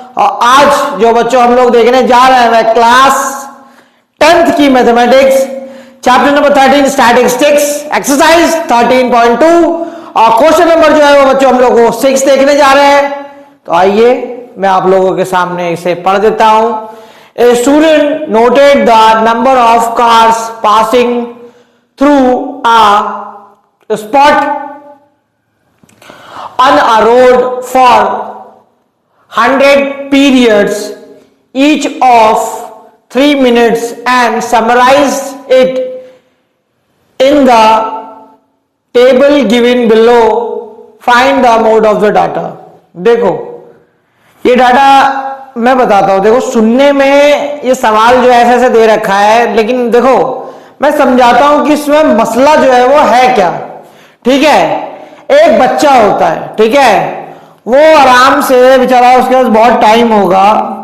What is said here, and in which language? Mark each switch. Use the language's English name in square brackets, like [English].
[Hindi] और आज जो बच्चों हम लोग देखने जा रहे हैं वह क्लास 10th की mathematics chapter number 13 statistics exercise 13.2 और क्वेश्चन नंबर जो है वो बच्चों हम लोग 6 देखने जा रहे हैं। तो आइए मैं आप लोगों के सामने इसे पढ़ देता हूं। [English] A student noted the number of cars passing through a spot on a road for 100 periods, each of 3 minutes, and summarized it in the table given below. Find the mode of the data. [Hindi] देखो ये data मैं बताता हूं। देखो सुनने में ये सवाल जो ऐसे ऐसे दे रखा है, लेकिन देखो मैं समझाता हूं कि इसमें मसला जो है वो है क्या। ठीक है, एक बच्चा होता है, ठीक है, वो आराम से बेचारा, उसके पास बहुत टाइम होगा।